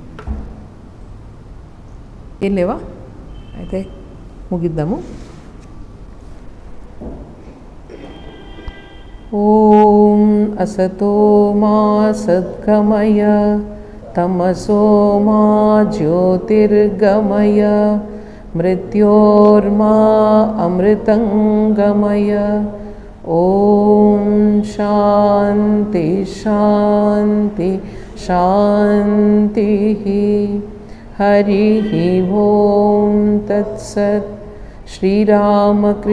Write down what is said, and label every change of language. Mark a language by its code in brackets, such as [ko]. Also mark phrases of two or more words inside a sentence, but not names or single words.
[te] ఏం లేవా? అయితే ముగిద్దాము. [sa] ఓం అసతో మా సద్గమయ తమసో మా జ్యోతిర్గమయ मृत्योर्मा अमृतंगमय। ओम शांति शांति शांति। हरि ओम तत्सत्।